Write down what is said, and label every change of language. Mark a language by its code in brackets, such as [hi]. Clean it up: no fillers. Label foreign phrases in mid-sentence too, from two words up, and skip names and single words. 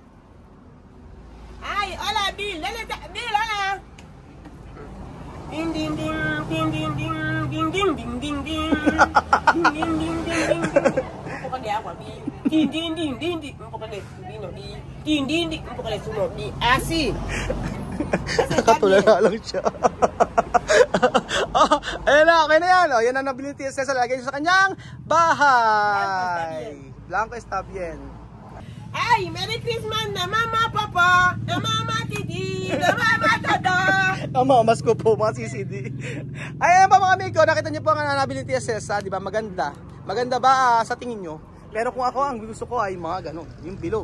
[es] Ay, hola, Bill. Bill, hola. Ding, ding, ding, ding, ding, ding, ding, ding, ding, ding, ding. Ding, ding, ding, ding, ding, ding. Un poco de agua, Bill. Ding, ding, ding, ding, ding. Un poco de vino, Bill. Ding, ding, ding. Un poco de zumo, Bill. Así. [tl] Nakatulala lang siya. Ayan na, okay na yan. Yan ang nabili ni Tia Cesa. Lagay niya sa kanyang bahay. [es] Blanco está bien. [tl] Ay, [en] Merry Christmas [tl] na Mama Papa, na Mama Titi, na Mama Toto. Ang mamas ko po, mga CCD. Ayan pa mga amigo, nakita niyo po ang nabili ni TSS, di ba? Maganda. Maganda ba sa tingin nyo? Pero kung ako, ang gusto ko ay mga ganun, yung bilog.